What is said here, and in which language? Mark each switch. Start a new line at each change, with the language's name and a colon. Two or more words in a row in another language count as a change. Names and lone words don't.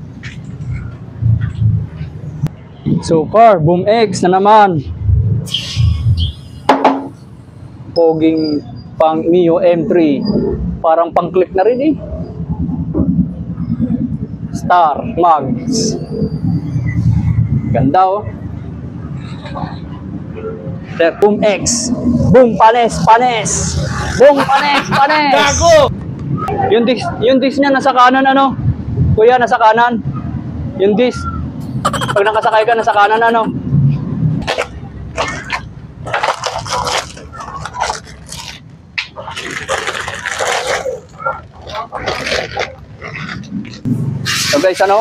Filipino: Super. Boom X na naman. Poging pang Mio M3. Parang pang click na rin eh. Star Mags. Ganda oh. Boom X. Boom panes, panes. Boom panes, panes. Gago! Yung disc niya nasa kanan ano? Kuya, nasa kanan. Yung disc. Pag nakasakay ka nasa kanan ano?
English: So guys,
Filipino: ano?